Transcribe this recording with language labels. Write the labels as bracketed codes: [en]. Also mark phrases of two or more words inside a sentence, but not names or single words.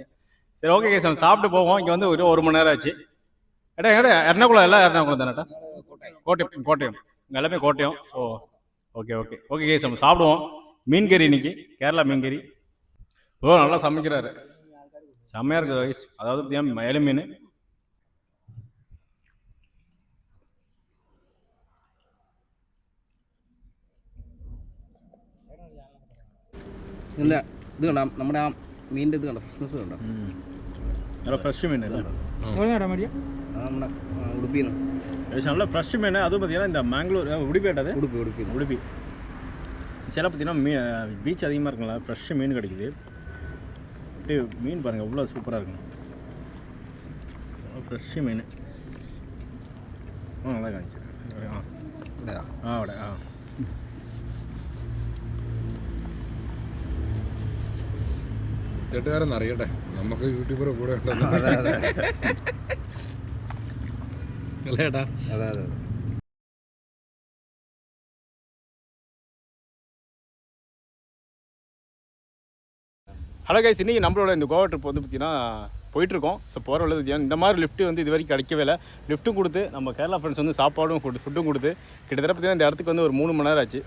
[ta] சரி ஓகே கேஸ், நம்ம சாப்பிட்டு போவோம். இங்கே வந்து ஒரு மணி நேரம் ஆச்சு. எர்ணாகுளம் எல்லாம் எர்ணாகுளம் தானேட்டா? கோட்டயம் இங்கே எல்லாமே கோட்டயம். ஸோ ஓகே கேஸ், நம்ம சாப்பிடுவோம். மீன் கறி இன்னைக்கு கேரளா மீன் கறி. நல்லா சமைக்கிறாரு, செம்மையாக இருக்குது வயசு. அதாவது மயில மீன் [ml] ഇല്ല ഇത് കണ്ട നമ്മുടെ ആ മീനിൻ്റെ ഇത് കണ്ട ഫ്രഷ്നെസ് കണ്ടോ? നല്ല ഫ്രഷ് മീൻ അല്ലേ നമ്മുടെ ഉടുപ്പിയിൽ നിന്ന് [ta] நல்ல ஃப்ரெஷ் மீன். அதுவும் பார்த்தீங்கன்னா இந்த மேங்களூர் உடுப்பேட்டது உடுப்பி சில பார்த்தீங்கன்னா பீச் அதிகமாக இருக்குங்களா, ஃப்ரெஷ் மீன் கிடைக்குது. அப்படியே மீன் பாருங்கள் எவ்வளோ சூப்பராக இருக்குங்க, ஃப்ரெஷ் மீன். நல்லா காமிச்சு [ml] തെറ്റുകാരെന്ന് അറിയട്ടെ, നമുക്ക് യൂട്യൂബർ കൂടെ ഉണ്ടെന്ന് അല്ലേ ഏട്ടാ? അതെ [ta] ஹலோ கைஸ், இன்றைக்கி நம்மளோட இந்த கோவா ட்ரிப் வந்து பார்த்திங்கன்னா போயிட்டுருக்கோம். ஸோ போகிற வழி இந்த மாதிரி லிஃப்ட்டு வந்து இது வரைக்கும் கிடைக்கவே இல்லை. லிஃப்ட்டும் கொடுத்து நம்ம கேரளா ஃப்ரெண்ட்ஸ் வந்து சாப்பாடும் ஃபுட்டும் கொடுத்து கிட்டத்தட்ட பார்த்திங்கன்னா இந்த இடத்துக்கு வந்து ஒரு 3 மணி நேரம் ஆச்சு.